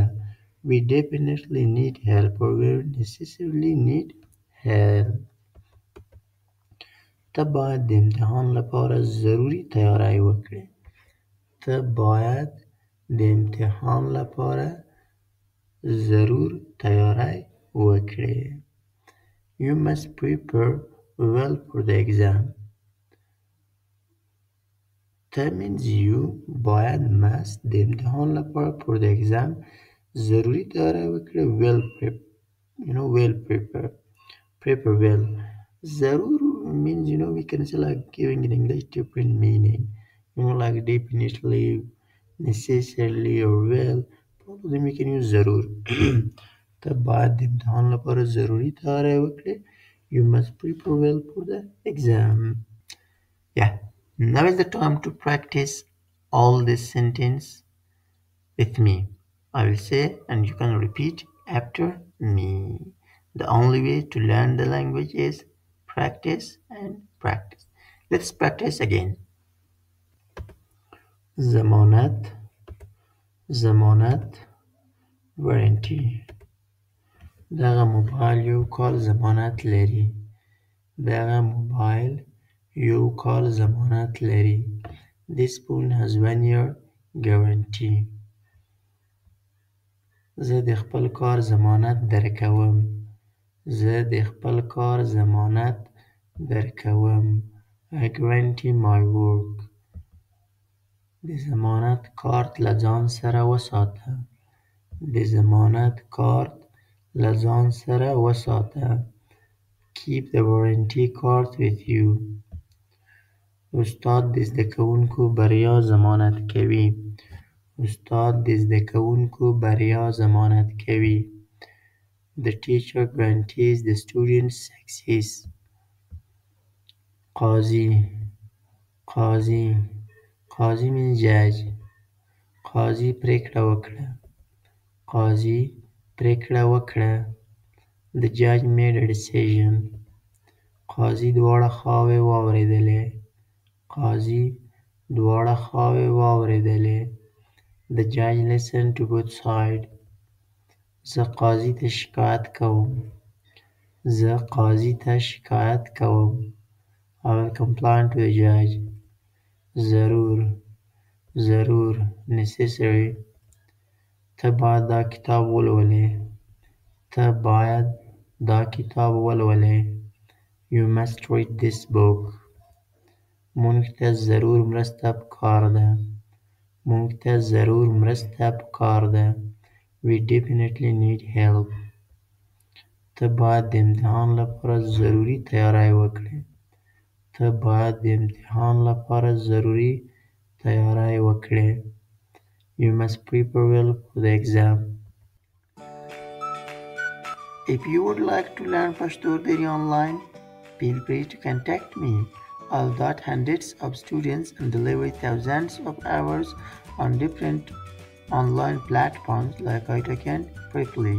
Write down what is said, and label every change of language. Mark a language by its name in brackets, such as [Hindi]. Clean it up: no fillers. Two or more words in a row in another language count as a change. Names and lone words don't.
[English] We definitely need help or we necessarily need help. [Pashto] ته باید د امتحان لپاره ضروري تیاری وکړې. ته باید د امتحان لپاره ضرور تیاری وکړې. [English] You must prepare well for the exam. ته means you. [Pashto] باید must د امتحان لپاره [English] for the exam [Pashto] ضروري تیاری وکړې. [English] well prepare well. ضرور means we can say like giving in English different meaning. Like definitely, necessarily or well. Both of them we can use ضرور. [Pashto] ته باید د امتحان لپاره ضروري تیاری وکړې. [English] You must prepare well for the exam. Yeah. Now is the time to practice all this sentence with me. I will say and you can repeat after me. The only way to learn the language is practice and practice. Let's practice again. [Pashto] ضمانت warranty. دغه موبایل یو کال ضمانت لري. دغه موبایل یو کال ضمانت لري. [English] This phone has 1 year guarantee. [Pashto] زه د خپل کار ضمانت درکوم. زه د خپل کار ضمانت درکوم. [English] I guarantee my work. [Pashto] د ضمانت کارت له ځان سره وساته. د ضمانت کارت له ځان سره وساته. [English] Keep the warranty card with you. [Pashto] استاد د زده کوونکو بریا ضمانت کوي. استاد د زده کوونکو بریا ضمانت کوي. [English] The teacher guarantees the student's success. قاضي means judge. [Pashto] قاضي پریکړه وکړه. [English] The judge made a decision. [Pashto] قاضي دواړه خواوې واورېدلې. [English] The judge listened to both sides. [Pashto] زه قاضي ته شکایت کوم. [English] I will complain to the judge. [Pashto] ضرور necessary. ته باید دا کتاب ولولې. [English] You must read this book. [Pashto] مونږ ته ضرور مرسته پکار ده. [English] We definitely need help. [Pashto] ته باید د امتحان لپاره ضروري تیاری وکړې. [English] You must prepare well for the exam. If you would like to learn Pashto Dari online, feel free to contact me. I'll got hundreds of students and deliver thousands of hours on different online platforms like iTalk Preply.